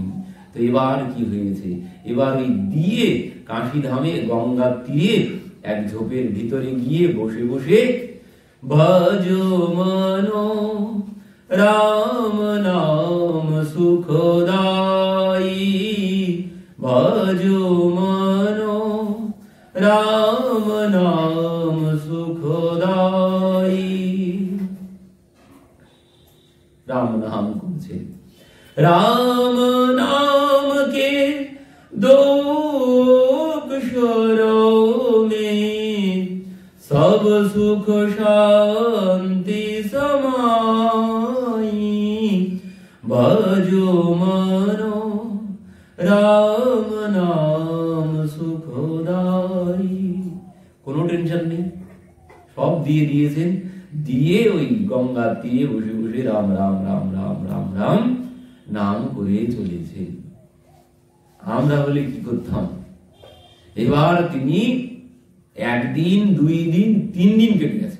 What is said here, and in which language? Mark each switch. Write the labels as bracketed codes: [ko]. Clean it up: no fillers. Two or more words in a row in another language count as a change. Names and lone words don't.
[bn] তো এবার কি হয়েছে, এবার ওই দিয়ে কাশী ধামে গঙ্গার তীরে এক ঝোপের ভিতরে গিয়ে বসে বসে [hi] भज मनो राम नाम सुखदायी, भज मनो राम नाम सुखदायी। राम नाम कौन से? राम नाम के दो अक्षरों में सब सुख शांति समाई, भजो मनो राम नाम सुखदाई। [bn] কোনো টেনশন নেই, সব দিয়ে দিয়েছেন, দিয়ে ওই গঙ্গার তীরে বসে বসে রাম রাম রাম রাম রাম রাম নাম করে চলেছে। আমরা হলে কি করতাম? এবার তিনি একদিন, 2 দিন, 3 দিন কেটে গেছে।